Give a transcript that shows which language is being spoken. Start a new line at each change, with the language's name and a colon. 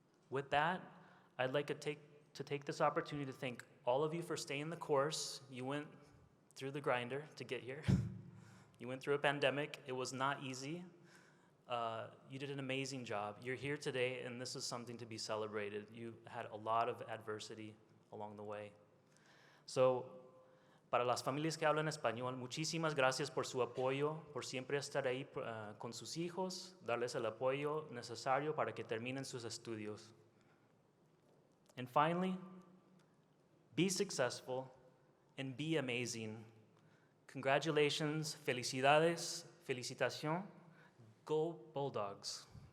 English: With that, I'd like to take this opportunity to thank all of you for staying the course. You went through the grinder to get here. You went through a pandemic. It was not easy. You did an amazing job. You're here today, and this is something to be celebrated. You had a lot of adversity along the way.
Spanish: So, para las familias que hablan español, muchísimas gracias por su apoyo, por siempre estar ahí con sus hijos, darles el apoyo necesario para que terminen sus estudios.
English: And finally, be successful and be amazing. Congratulations,
Spanish: felicidades, felicitación,
English: go Bulldogs.